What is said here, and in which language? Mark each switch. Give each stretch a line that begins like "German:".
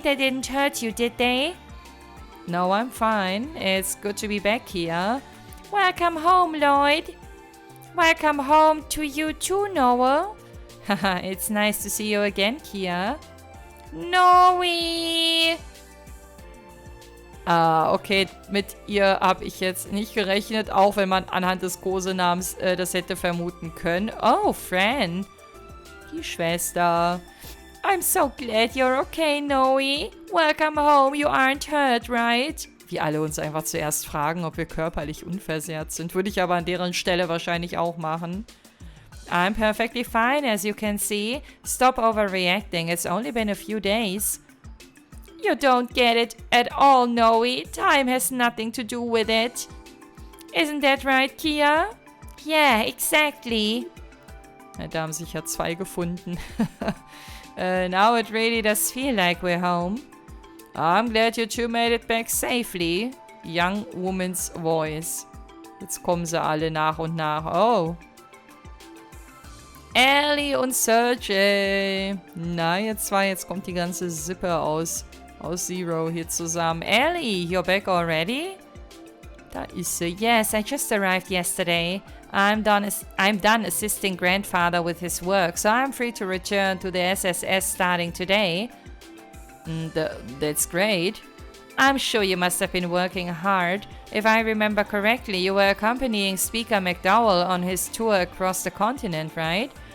English: They didn't hurt you, did they? No, I'm fine. It's good to be back here. Welcome home, Lloyd. Welcome home to you too, Noel. Haha, it's nice to see you again, Kia. Noe!
German: Okay, mit ihr habe ich jetzt nicht gerechnet, auch wenn man anhand des Kosenamens das hätte vermuten können. Oh, Fran. Die Schwester.
English: I'm so glad you're okay, Noe. Welcome home, you aren't hurt, right?
German: Wie alle uns einfach zuerst fragen, ob wir körperlich unversehrt sind. Würde ich aber an deren Stelle wahrscheinlich auch machen.
English: I'm perfectly fine, as you can see. Stop overreacting, it's only been a few days. You don't get it at all, Noe. Time has nothing to do with it. Isn't that right, Kia? Yeah, exactly.
German: Da haben sich ja zwei gefunden.
English: Now it really does feel like we're home. I'm glad you two made it back safely. Young woman's voice.
German: Jetzt kommen sie alle nach und nach. Oh. Ellie und Sergey. Na, jetzt kommt die ganze Sippe aus Zero hier zusammen.
English: Ellie, you're back already?
German: Da ist sie.
English: Yes, I just arrived yesterday. I'm done assisting grandfather with his work, so I'm free to return to the SSS starting today. That's great. I'm sure you must have been working hard. If I remember correctly, you were accompanying Speaker McDowell on his tour across the continent, right?